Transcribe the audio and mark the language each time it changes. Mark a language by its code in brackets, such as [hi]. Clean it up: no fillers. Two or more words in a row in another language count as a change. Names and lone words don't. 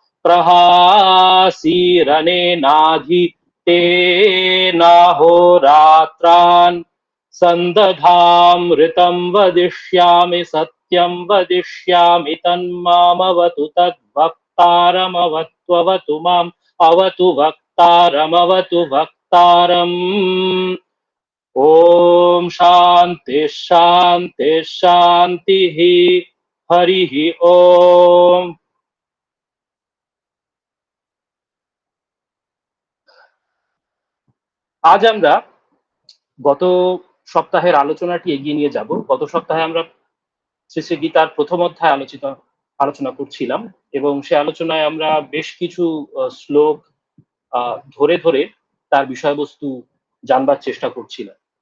[sa] प्रहासीरनेनाधि तेनाहोरात्रान् सन्दधामृतं वदिष्यामि सत्यं वदिष्यामि तन्मामवतु तद्भक्तारमवत्ववतु माम् अवतु वक्तारमवतु वक्तारम्। ओम शांति शांति शांतिः। हरिः ओम। [bn] আজ আমরা গত সপ্তাহের আলোচনাটি এগিয়ে নিয়ে যাব। গত সপ্তাহে আমরা শ্রী শ্রী গীতার প্রথম অধ্যায় আলোচনা করছিলাম এবং সে আলোচনায় আমরা বেশ কিছু শ্লোক ধরে ধরে তার বিষয়বস্তু জানবার চেষ্টা করছিলাম।